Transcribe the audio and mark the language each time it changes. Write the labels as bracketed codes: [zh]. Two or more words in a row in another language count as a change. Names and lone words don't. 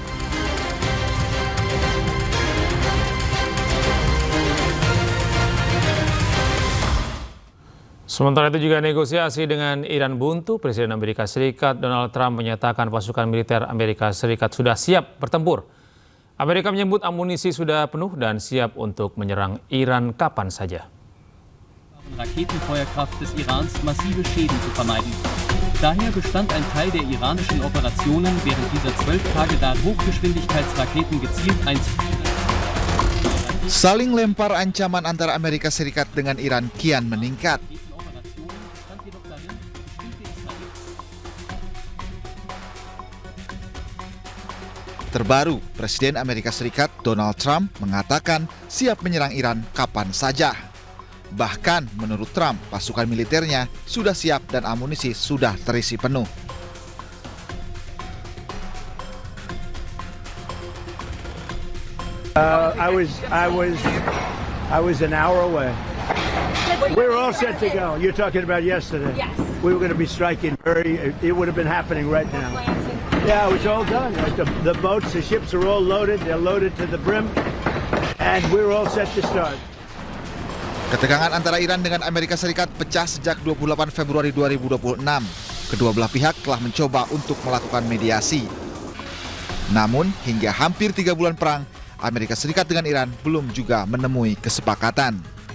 [id] Sementara itu juga negosiasi dengan Iran buntu. Presiden Amerika Serikat Donald Trump menyatakan pasukan militer Amerika Serikat sudah siap bertempur. Amerika menyebut amunisi sudah penuh dan siap untuk menyerang Iran kapan saja. [de] Raketenfeuerkraft des Irans massive Schäden zu vermeiden. Daher bestand ein Teil der iranischen Operationen während dieser 12 Tage dar, Hochgeschwindigkeitsraketen gezielt einzuführen. [id] Saling lempar ancaman antara Amerika Serikat dengan Iran kian meningkat. Terbaru, Presiden Amerika Serikat Donald Trump mengatakan siap menyerang Iran kapan saja. Bahkan menurut Trump, pasukan militernya sudah siap dan amunisi sudah terisi penuh. [en] I was an hour away. We were all set to go. You're talking about yesterday. Yes. We were going to be striking it would have been happening right now. Yeah, it was all done. The boats, the ships are all loaded. They're loaded to the brim. And we were all set to start. [id] Ketegangan antara Iran dengan Amerika Serikat pecah sejak 28 Februari 2026. Kedua belah pihak telah mencoba untuk melakukan mediasi. Namun, hingga hampir 3 bulan perang, Amerika Serikat dengan Iran belum juga menemui kesepakatan.